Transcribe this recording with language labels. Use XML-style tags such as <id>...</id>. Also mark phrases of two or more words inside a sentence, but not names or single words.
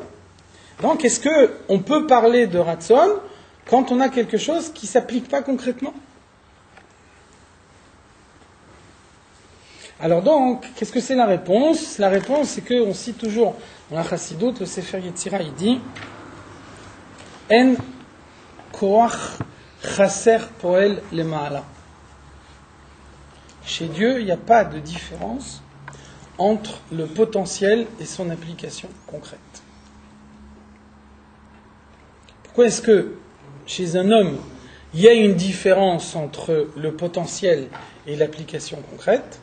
<fr>Donc, est-ce qu'on peut parler de Ratson quand on a quelque chose qui ne s'applique pas concrètement? Alors donc, qu'est-ce que c'est la réponse? La réponse, c'est qu'on cite toujours dans la Chassidut, le Sefer Yetzira, il dit</fr> <he>אין כח חסר פועל למעלה.</he> <fr>Chez Dieu, il n'y a pas de différence entre le potentiel et son application concrète. Pourquoi est-ce que chez un homme, il y a une différence entre le potentiel et l'application concrète?</fr>